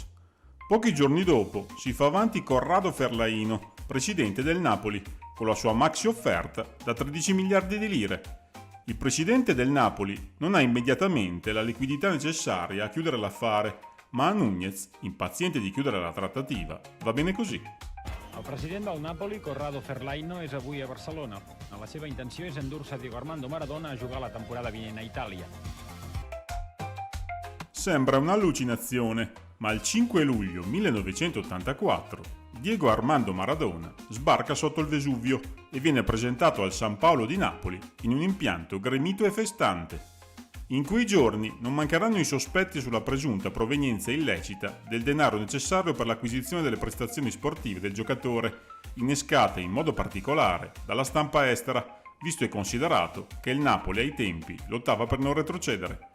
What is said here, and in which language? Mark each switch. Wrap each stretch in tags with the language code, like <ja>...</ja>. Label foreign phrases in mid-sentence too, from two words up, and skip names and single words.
<it>Pochi giorni dopo si fa avanti Corrado Ferlaino, presidente del Napoli, con la sua maxi offerta da 13 miliardi di lire. Il presidente del Napoli non ha immediatamente la liquidità necessaria a chiudere l'affare, ma a Núñez, impaziente di chiudere la trattativa, va bene così.</it> <ca>El president del Napoli, Corrado Ferlaino, és avui a Barcelona. La seva intenció és endur-se Diego Armando Maradona a jugar la temporada vinent a Itàlia.</ca> <it>Sembra un'allucinazione, ma il 5 luglio 1984 Diego Armando Maradona sbarca sotto il Vesuvio e viene presentato al San Paolo di Napoli in un impianto gremito e festante. In quei giorni non mancheranno i sospetti sulla presunta provenienza illecita del denaro necessario per l'acquisizione delle prestazioni sportive del giocatore, innescate in modo particolare dalla stampa estera, visto e considerato che il Napoli ai tempi lottava per non retrocedere.</it>